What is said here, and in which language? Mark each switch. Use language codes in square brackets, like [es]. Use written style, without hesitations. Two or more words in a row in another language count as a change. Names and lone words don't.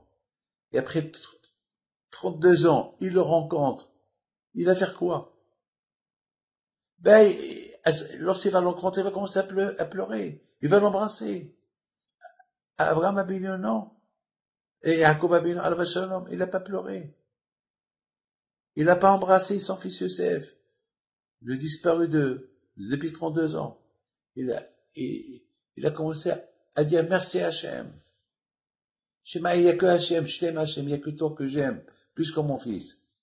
[fr] Et après 32 ans, il le rencontre. Il va faire quoi? Ben, lorsqu'il va le rencontrer, il va commencer à pleurer. Il va l'embrasser. Abraham Abinu, non. Et Jacob Abinu, [he] עליו השלום, [fr] il n'a pas pleuré. Il n'a pas embrassé son fils Yosef, le disparu depuis 32 ans. Il a commencé à dire merci Hachem. Shema, il n'y a que Hachem, je t'aime Hachem, il n'y a que toi que j'aime, plus que mon fils.